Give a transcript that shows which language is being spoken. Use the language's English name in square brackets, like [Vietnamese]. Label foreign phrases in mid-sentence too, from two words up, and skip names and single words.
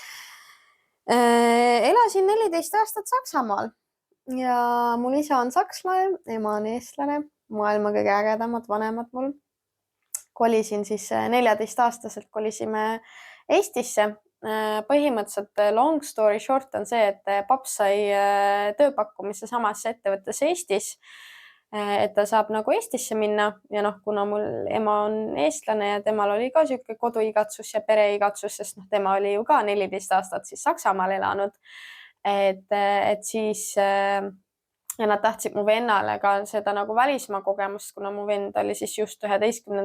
[Estonian] Elasin 14 aastat Saksamaal ja mul isa on sakslane, ema on eestlane, maailma kõige ägedamad vanemad mul. Kolisin siis 14-aastaselt, kolisime Eestisse. Põhimõtteliselt [English] long story short [Estonian] on see, et paps sai tööpakkumise samasse ettevõttes Eestis, et ta saab nagu Eestisse minna ja kuna mul ema on eestlane ja temal oli ka siuke koduigatsus ja pereigatsus, sest tema oli ju ka 14 aastat siis Saksamaal elanud, et siis ja nad tahtsid mu vennale ka seda nagu välismaa kogemust, kuna mu vend oli siis just 11.